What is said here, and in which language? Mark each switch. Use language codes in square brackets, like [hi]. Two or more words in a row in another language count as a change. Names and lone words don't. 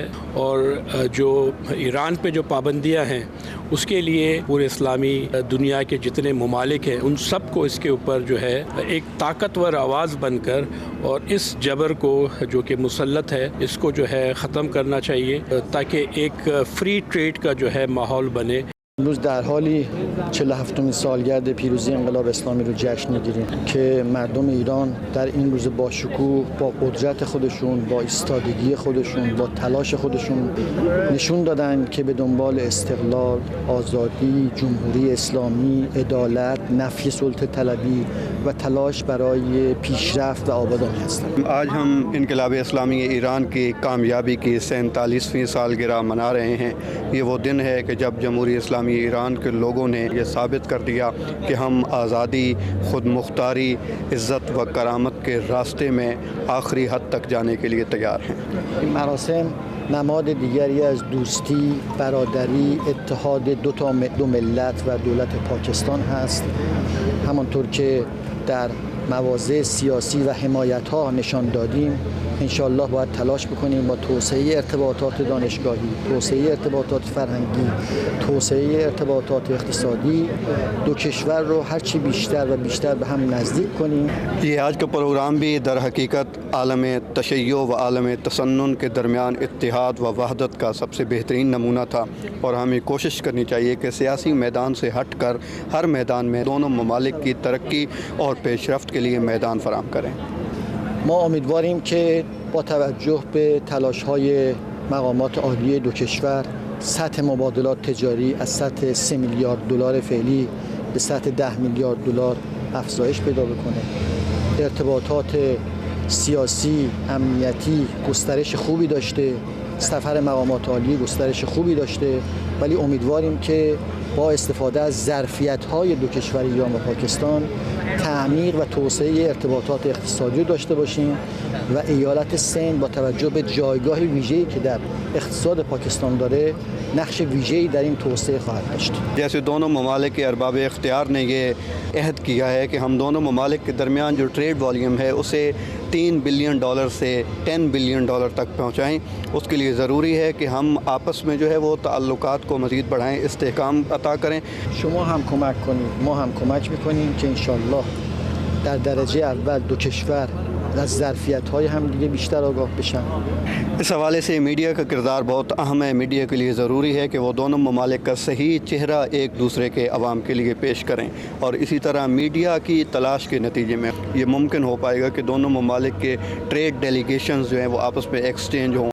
[ur] اور جو ایران پہ جو پابندیاں ہیں اس کے لیے پورے اسلامی دنیا کے جتنے ممالک ہیں ان سب کو اس کے اوپر جو ہے ایک طاقتور آواز بن کر اور اس جبر کو جو کہ مسلط ہے اس کو جو ہے ختم کرنا چاہیے، تاکہ ایک [en] free trade [ur] کا جو ہے ماحول بنے۔ [fa] امروز در حالی 47مین سالگرد پیروزی انقلاب اسلامی رو جشن میگیریم که مردم ایران در این روز با شکوه، با قدرت خودشون، با ایستادگی خودشون، با تلاش خودشون نشون دادن که به دنبال استقلال، آزادی، جمهوری اسلامی، عدالت، نفی سلطه طلبی و تلاش برای پیشرفت و آبادانی هستند. [ur] آج ہم انقلاب اسلامی ایران کی کامیابی کی 47ویں سالگرہ منا رہے ہیں۔ یہ وہ دن ہے کہ جب جمہوری اسلامی ایران کے لوگوں نے یہ ثابت کر دیا کہ ہم آزادی، خود مختاری، عزت و کرامت کے راستے میں آخری حد تک جانے کے لیے تیار ہیں۔ [fa] این مراسم نماد دیگری از دوستی، برادری، اتحاد دو ملت و دولت پاکستان هست. همانطور که در مواضع سیاسی و حمایت‌ها نشان دادیم، انشالله باید تلاش بکنیم با توسعه ارتباطات دانشگاهی، توسعه ارتباطات فرهنگی، توسعه ارتباطات اقتصادی دو کشور رو هرچی بیشتر و بیشتر به هم نزدیک کنیم۔ [ur] یہ آج کا پروگرام بھی در حقیقت عالم تشیع و عالم تسنن کے درمیان اتحاد و وحدت کا سب سے بہترین نمونہ تھا، اور ہمیں کوشش کرنی چاہیے کہ سیاسی میدان سے ہٹ کر ہر میدان میں دونوں ممالک کی ترقی اور پیش رفت کے لیے میدان فراہم کریں۔ [fa] ما امیدواریم که با توجه به تلاش‌های مقامات عالی دو کشور سطح مبادلات تجاری از سطح 3 میلیارد دلار فعلی به سطح 10 میلیارد دلار افزایش پیدا بکنه. ارتباطات سیاسی، امنیتی گسترش خوبی داشته، سفر مقامات عالی گسترش خوبی داشته، ولی امیدواریم که با استفاده از ظرفیت‌های دو کشور ایران و پاکستان تعمیق و توسعه ارتباطات اقتصادی داشته باشیم و ایالت سند با توجه به جایگاه ویژه‌ای که در اقتصاد پاکستان داره نقش ویژه‌ای در این توسعه خواهد داشت. [ur] جیسے دونوں ممالک کے ارباب اختیار نے یہ عہد کیا ہے کہ ہم دونوں ممالک کے درمیان جو [en] trade volume [ur] ہے اسے $3 بلین سے $10 بلین تک پہنچائیں، اس کے لیے ضروری ہے کہ ہم آپس میں جو ہے وہ تعلقات کو مزید بڑھائیں، استحکام عطا کریں۔ [fa] شما هم کمک کنید، ما هم کمک میکنیم که انشالله در درجه اول دو کشور از ظرفیت‌های هم دیگه بیشتر آگاه بشن۔ [ur] اس حوالے سے میڈیا کا کردار بہت اہم ہے۔ میڈیا کے لیے ضروری ہے کہ وہ دونوں ممالک کا صحیح چہرہ ایک دوسرے کے عوام کے لیے پیش کریں، اور اسی طرح میڈیا کی تلاش کے نتیجے میں یہ ممکن ہو پائے گا کہ دونوں ممالک کے [en] trade delegations [ur] جو ہیں وہ آپس میں ایکسچینج ہوں۔